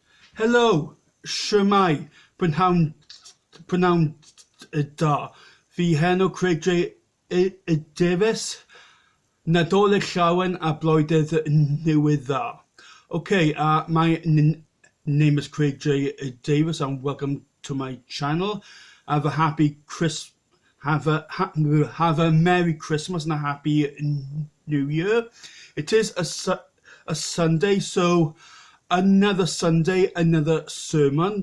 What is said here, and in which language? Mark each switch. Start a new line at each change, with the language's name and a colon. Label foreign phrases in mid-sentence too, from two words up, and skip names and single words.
Welsh: Helo, shwmai, prynhawn da. Fi henw Craig J. Davies, Nadolig llawen a blwyddyn newydd dda.
English: Okay, my name is Craig J. Davies and welcome to my channel. Have a happy have a Merry Christmas and a Happy New Year. It is a Sunday, so another Sunday, another sermon.